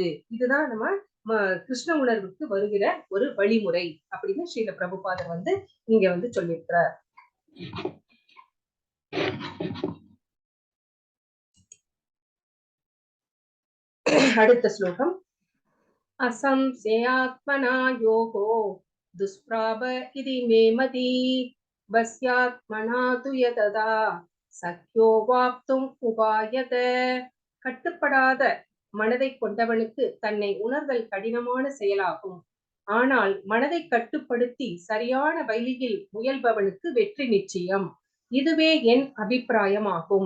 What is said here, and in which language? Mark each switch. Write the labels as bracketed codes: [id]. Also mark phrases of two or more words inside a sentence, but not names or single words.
[ta] இதுதான் நம்ம கிருஷ்ண உணர்வுக்கு வருகிற ஒரு வழிமுறை அப்படின்னு ஸ்ரீல பிரபுபாதர் வந்து இங்க வந்து சொல்லியிருக்கிறார். அடுத்த ஸ்லோகம். [sa] असंशयात्मना योगो दुष्प्राप इति मे मति वस्यात्मना तु यतदा शक्यो वाप्तुम् उपायत. [ta] கட்டுப்படாத மனதை கொண்டவனுக்கு தன்னை உணர்தல் கடினமான செயலாகும். ஆனால் மனதை கட்டுப்படுத்தி சரியான வழியில் முயல்பவனுக்கு வெற்றி நிச்சயம். இதுவே என் அபிப்பிராயமாகும்.